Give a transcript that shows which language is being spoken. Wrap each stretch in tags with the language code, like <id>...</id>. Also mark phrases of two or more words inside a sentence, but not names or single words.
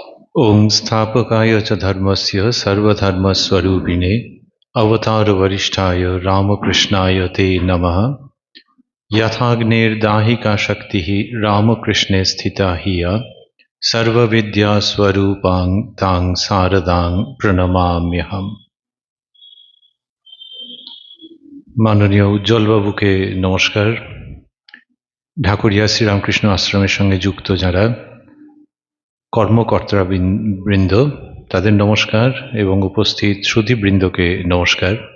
<sa>ओं स्थापकाय च धर्मस्य सर्वधर्मस्वरूपिणे अवतारवरिष्ठाय रामकृष्णाय ते नमः। यथाग्नेर्दाहिका शक्तिः रामकृष्णे स्थिता हिय सर्वविद्यास्वरूपां तां शारदां प्रणमाम्यहम्।</sa> <bn>মাননীয় উজ্জ্বলবাবুকে নমস্কার। ঢাকুরিয়া শ্রীরামকৃষ্ণ আশ্রমের সঙ্গে যুক্ত যারা কর্মকর্তারা বৃন্দ তাদের নমস্কার এবং উপস্থিত শ্রুতিবৃন্দকে নমস্কার।</bn>